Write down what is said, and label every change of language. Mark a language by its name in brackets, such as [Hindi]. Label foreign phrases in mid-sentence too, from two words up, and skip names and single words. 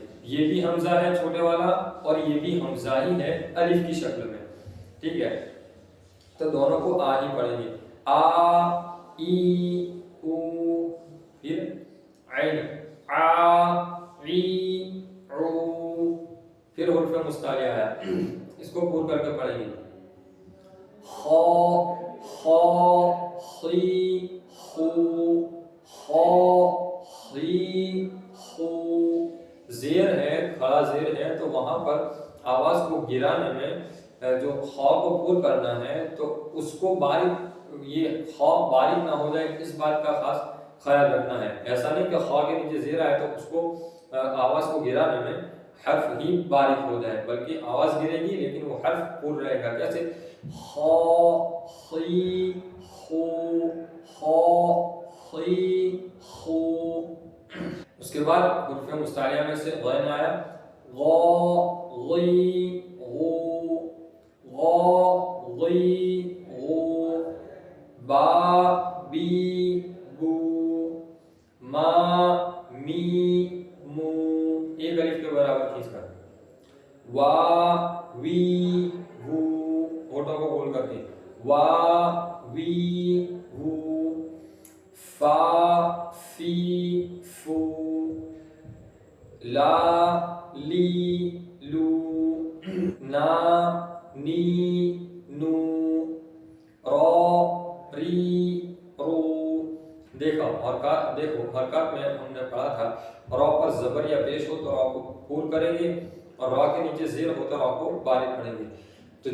[Urdu] یہ بھی حمزہ ہے چھوٹے والا اور یہ بھی حمزہ ہی ہے الف کی شکل میں، ٹھیک ہے، تو دونوں کو آ ہی پڑھیں گے [Arabic] آ ای او، [Urdu] پھر عین [Arabic] آ عی عو، [Urdu] پھر حرف مستعلیہ ہے اس کو پور کر کے پڑھیں گے [Arabic] خا خا خی خو خا خی خو، [Urdu] زیر ہے کھڑا زیر ہے تو وہاں پر آواز کو گرانے میں جو خا کو پور کرنا ہے تو اس کو باریک، یہ خا باریک نہ ہو جائے اس بات کا خاص خیال رکھنا ہے، ایسا نہیں کہ خا کے نیچے زیر آئے تو اس کو آواز کو گرانے میں حرف ہی باریک ہو جائے بلکہ آواز گرے گی لیکن وہ حرف پور رہے گا، کیسے [Arabic] خا خی خو خا خی خو۔ [Urdu] اس کے بعد حروف مستعلیہ میں سے غین آیا [Arabic] غا غی غو غا غی غو، با بی بو، ما می مو، [Urdu] ایک الف کے برابر کھینچ کر [Arabic] وا وی وو، [Urdu] ہونٹوں کو گول کر کے [Arabic] وا وی وو، فا فی فو، لا لی لو، نا نی نو، را ری رو۔ [Urdu] دیکھو حرکات میں ہم نے پڑھا تھا را پر زبر یا پیش ہو تو را کو پور کریں گے اور را کے نیچے زیر ہو تو را کو باریک پڑھیں گے، تو